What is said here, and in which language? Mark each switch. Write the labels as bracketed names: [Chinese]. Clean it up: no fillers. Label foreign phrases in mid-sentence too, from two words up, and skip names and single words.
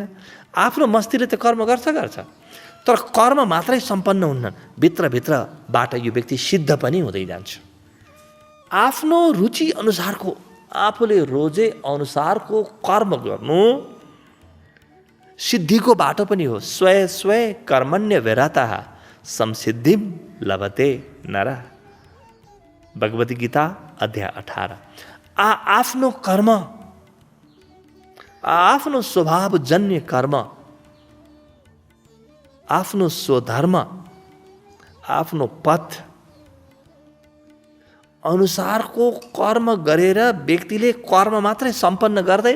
[Nepali] आफ्नो मस्तीले त कर्म गर्छ, तर कर्म मात्रै सम्पन्न हुन्न, भित्रभित्रबाट यो व्यक्ति सिद्ध पनि हुँदै जान्छ। आफ्नो रुचि अनुसारको, आफूले रोजे अनुसारको कर्म गर्नु सिद्धिको बाटो पनि हो। [Sanskrit] स्वय कर्मण्य विरतः संसिद्धिम लभते नर। [Nepali] भगवती गीता अध्याय 18। आफ्नो कर्म, आफ्नो स्वभावजन्य कर्म, आफ्नो स्वधर्म, आफ्नो पथ अनुसारको कर्म गरेर व्यक्तिले कर्म मात्रै सम्पन्न गर्दैन।